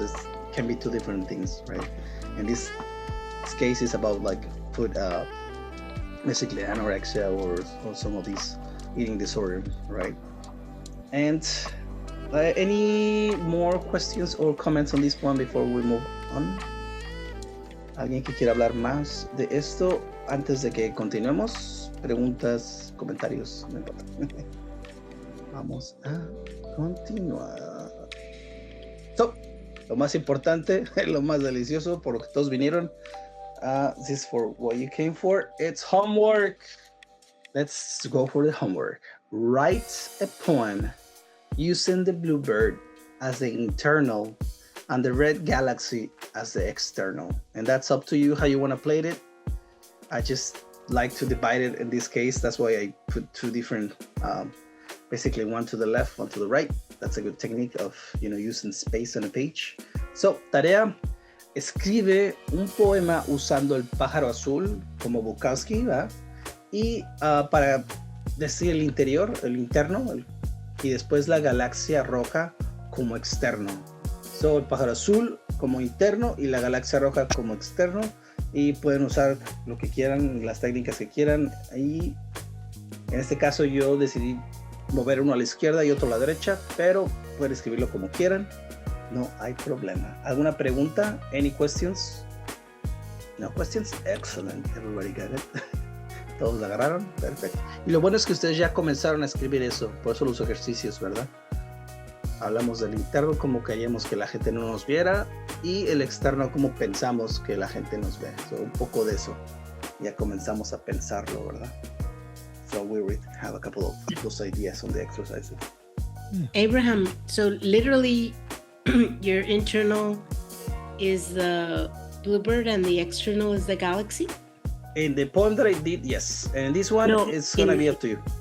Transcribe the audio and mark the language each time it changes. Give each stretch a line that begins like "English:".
English: It can be two different things, right? And this case is about like food, basically anorexia or some of these eating disorder, right? And any more questions or comments on this one before we move on?
Spanish: ¿Alguien que quiera hablar más de esto antes de que continuemos? Preguntas, comentarios, no importa. Vamos a continuar. So, lo más importante, lo más delicioso, por lo que todos vinieron.
English: This is for what you came for. It's homework. Let's go for the homework. Write a poem using the Bluebird as the internal and the red galaxy as the external. And that's up to you how you want to play it. I just like to divide it in this case. That's why I put two different, basically one to the left, one to the right. That's a good technique of, using space on a page.
Spanish: So, tarea, escribe un poema usando el pájaro azul como Bukowski, ¿va? Y para decir el interior, el interno, y después la galaxia roja como externo. So, el pájaro azul como interno y la galaxia roja como externo, y pueden usar lo que quieran, las técnicas que quieran. Y en este caso yo decidí mover uno a la izquierda y otro a la derecha, pero pueden escribirlo como quieran, no hay problema. ¿Alguna pregunta?
English: Any questions? No questions? Excellent, everybody got it.
Spanish: Todos la agarraron, perfecto. Y lo bueno es que ustedes ya comenzaron a escribir eso, por eso los ejercicios, ¿verdad? Hablamos del interno, como queríamos que la gente no nos viera, y el externo, como pensamos que la gente nos ve. So, un poco de eso. Ya comenzamos a pensarlo, ¿verdad?
English: So we have a couple of those ideas on the exercises. Abraham, so literally your internal is the Bluebird and the external is the galaxy? In the poem that I did, yes. And this one, it's going to be up to you.